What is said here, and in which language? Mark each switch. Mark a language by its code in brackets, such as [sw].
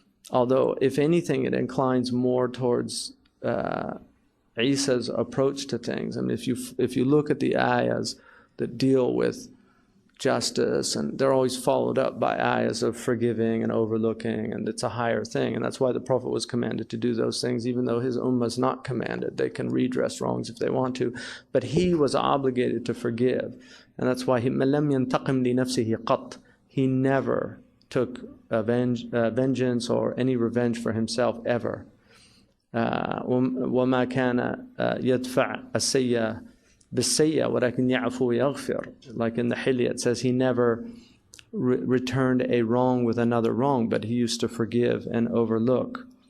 [en] Although, if anything, it inclines more towards Isa's approach to things. I mean, if you look at the ayahs that deal with justice, and they're always followed up by ayahs of forgiving and overlooking, and it's a higher thing. And that's why the Prophet was commanded to do those things, even though his ummah is not commanded. They can redress wrongs if they want to, but he was obligated to forgive. And that's why [ar] مَن لَمْ يَنْتَقِمْ لِنَفْسِهِ قَطْ. [en] He never took vengeance or any revenge for himself ever. [ar] وَمَا كَانَ يَدْفَعْ السَّيَّةَ بِالسَّيَّةِ وَلَكِنْ يَعْفُو وَيَغْفِرُ. [en] Like in the Hilya, it says he never returned a wrong with another wrong, but he used to forgive and overlook.